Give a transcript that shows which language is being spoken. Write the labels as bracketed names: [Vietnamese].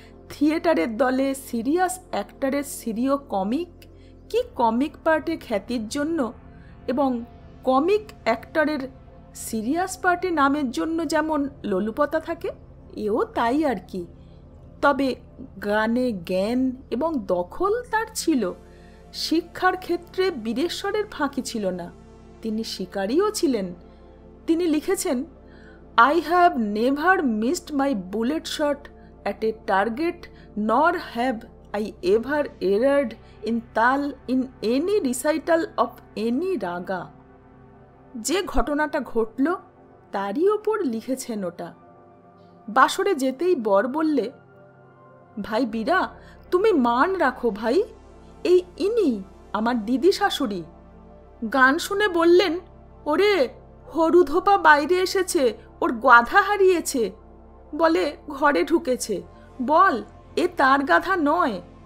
[Bangla] থিয়েটারের দলে serious অ্যাক্টরের সিরিয় comic কি কমিক পার্টে খ্যাতির জন্য এবং কমিক অ্যাক্টরের সিরিয়াস পার্টে নামের জন্য যেমন লোলুপতা থাকে, এও তাই আর কি। তবে গানে জ্ঞান এবং দখল তার ছিল। শিক্ষার ক্ষেত্রে বীরেশ্বরের ফাঁকি ছিল না, তিনি শিকারীও ছিলেন। [English] তিনি লিখেছেন, I have never missed my bullet shot at a target, nor have I ever erred in tal in any recital of any raga. [Bangla] যে ঘটনাটা ঘটল তারই ওপর লিখেছেন ওটা। বাসরে যেতেই বর বললে, ভাই বীরা, তুমি মান রাখো ভাই, এই ইনি আমার দিদি শাশুড়ি। গান শুনে বললেন, ওরে হরুধোপা বাইরে এসেছে, ওর গাধা হারিয়েছে, বলে ঘরে ঢুকেছে, বল এ তার গাধা নয়।